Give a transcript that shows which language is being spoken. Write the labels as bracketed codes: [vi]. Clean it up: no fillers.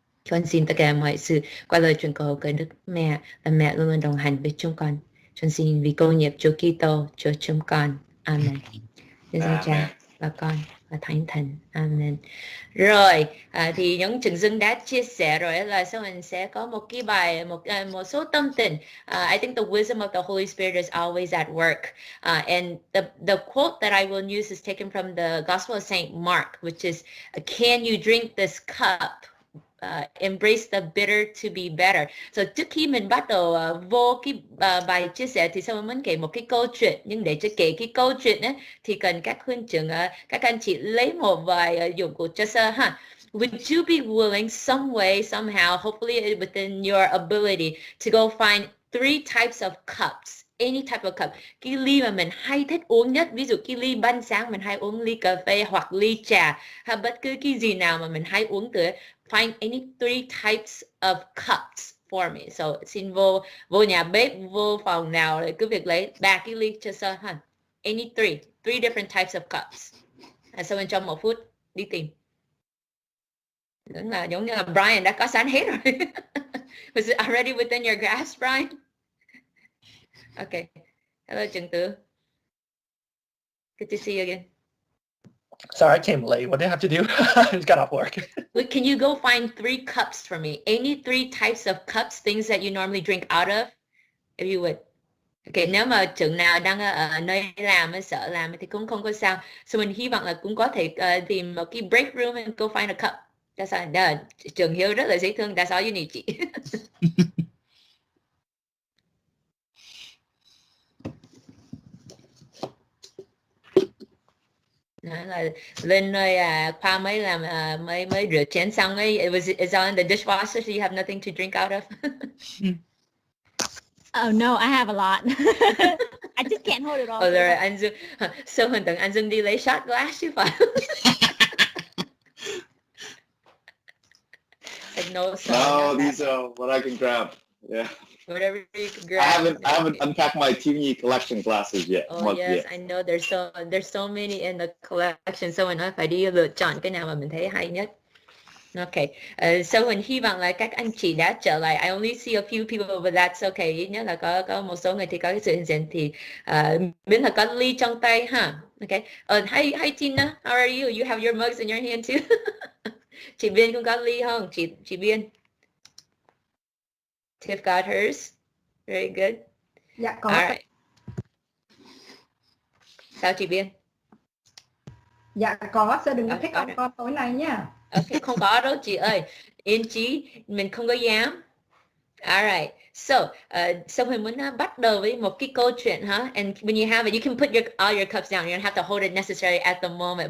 [vi] Con xin tất cả mọi sự qua lời truyền cầu của Đức Mẹ, là mẹ luôn luôn đồng hành với chúng con. Con xin vì công nghiệp Chúa Kitô, Chúa chúng con. Amen. Nhân danh Cha và Con và Thánh Thần. Amen. Rồi, thì những chứng dân đã chia sẻ rồi là sau mình sẽ có một cái bài, một số tâm tình. [en] I think the wisdom of the Holy Spirit is always at work. And the quote that I will use is taken from the Gospel of C.M.R, which is, can you drink this cup? Embrace the bitter to be better. [vi] So trước khi mình bắt đầu vô cái bài chia sẻ thì sau mình kể một cái câu chuyện, nhưng để cho kể cái câu chuyện ấy, thì cần các huynh trưởng, các anh chị lấy một vài dụng cụ cho sơ ha. [en] Would you be willing some way, somehow, hopefully within your ability, to go find 3 types of cups? Any type of cup. [vi] Cái ly mà mình hay thích uống nhất, ví dụ cái ly ban sáng mình hay uống ly cà phê hoặc ly trà, hay bất cứ cái gì nào mà mình hay uống từ. [en] Find any 3 types of cups for me. [vi] So xin vô nhà bếp, vô phòng nào để cứ việc lấy 3 cái ly cho sơ ha. [en] Any 3 different types of cups. [vi] Sau bên trong 1 phút đi tìm. Giống như là Brian đã có sẵn hết rồi. [en] Was it already within your grasp, Brian? Okay. Hello, Trần Tử. Good to see you again. Sorry, I came late. What did I have to do? I just got off work. Can you go find 3 cups for me? Any 3 types of cups, things that you normally drink out of, if you would. [vi] Okay, nếu mà trường nào đang ở nơi làm, sợ làm thì cũng không có sao. So mình hy vọng là cũng có thể tìm một cái break room [en] and go find a cup. That's all. [vi] Trường Hiếu rất là dễ thương. [en] That's all you need, chị. [vi] Nói là lên nơi Khoa mới làm mới rửa chén xong ấy, [en] it's all in the dishwasher, so you have nothing to drink out of. Oh no, I have a lot. I just can't hold it all. [vi] Rồi anh Dương, sao hình tượng anh Dương đi lấy shot glass chứ phải? [en] Like no, these are what I can grab. Yeah. Whatever you can grab. I haven't unpacked my TV collection glasses yet. Oh yes, I know there's so many in the collection. [vi] So mình nói phải đi lựa chọn cái nào mà mình thấy hay nhất. Okay. So mình hy vọng là các anh chị đã trở lại. [en] I only see a few people, but that's okay. [vi] Ít nhất là có một số người thì có cái sự hiện diện thì miễn là có ly trong tay ha. [en] Okay. Hi Tina, how are you? You have your mugs in your hand too. [vi] Chị Biên cũng có ly không? Chị Biên. [en] Tiff got hers. Very good. [vi] Dạ có. [en] All right. [vi] Sao chị Biên? Dạ có, sẽ đừng có thích ông con tối nay nha. Okay, không có đâu chị ơi. Yên chí, mình không có dám. Alright, so mình muốn bắt đầu với một cái câu chuyện ha. [en] And when you have it, you can put all your cups down. You don't have to hold it necessarily at the moment.